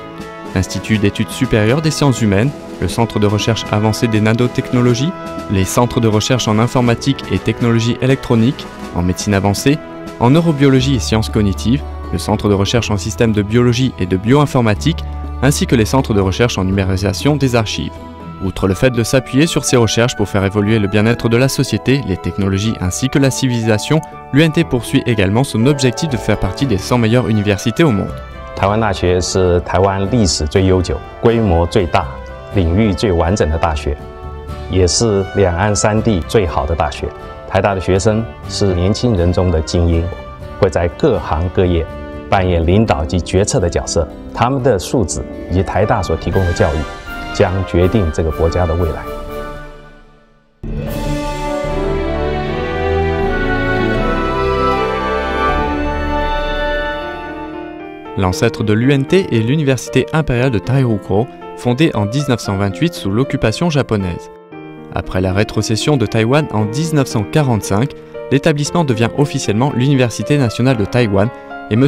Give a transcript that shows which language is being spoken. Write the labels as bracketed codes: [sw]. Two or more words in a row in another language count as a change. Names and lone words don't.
[fr] L'Institut d'études supérieures des sciences humaines, le Centre de recherche avancée des nanotechnologies, les centres de recherche en informatique et technologie électronique, en médecine avancée, en neurobiologie et sciences cognitives, le Centre de recherche en systèmes de biologie et de bioinformatique, ainsi que les centres de recherche en numérisation des archives. Outre le fait de s'appuyer sur ces recherches pour faire évoluer le bien-être de la société, les technologies ainsi que la civilisation, l'UNT poursuit également son objectif de faire partie des 100 meilleures universités au monde. [zh] 台湾大学是台湾历史最悠久、规模最大、领域最完整的大学，也是两岸三地最好的大学。台大的学生是年轻人中的精英，会在各行各业扮演领导及决策的角色。他们的素质以及台大所提供的教育，将决定这个国家的未来。 [fr] L'ancêtre de l'UNT est l'Université impériale de Taihukou, fondée en 1928 sous l'occupation japonaise. Après la rétrocession de Taïwan en 1945, l'établissement devient officiellement l'Université nationale de Taïwan et M.